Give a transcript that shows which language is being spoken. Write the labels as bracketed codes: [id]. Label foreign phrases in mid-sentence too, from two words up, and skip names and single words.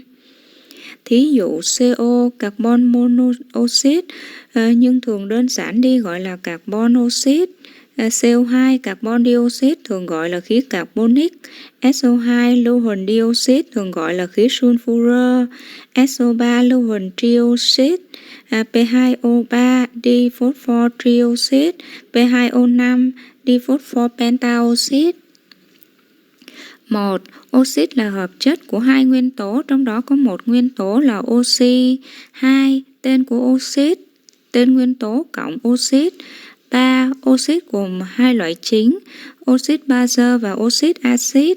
[vi] Thí dụ CO [en] carbon monoxide [vi] nhưng thường đơn giản đi gọi là [en] carbon oxide. [vi] CO2 [en] carbon dioxide [vi] thường gọi là khí carbonic. SO2 lưu huỳnh dioxide thường gọi là khí sulfur. SO3 lưu huỳnh trioxide. P2O3 diphosphor trioxide. P2O5 diphosphor pentaoxide. 1. Oxit là hợp chất của hai nguyên tố, trong đó có một nguyên tố là oxy. 2. Tên của oxit, tên nguyên tố cộng oxit. 3. Oxit gồm hai loại chính, oxit bazơ và oxit axit.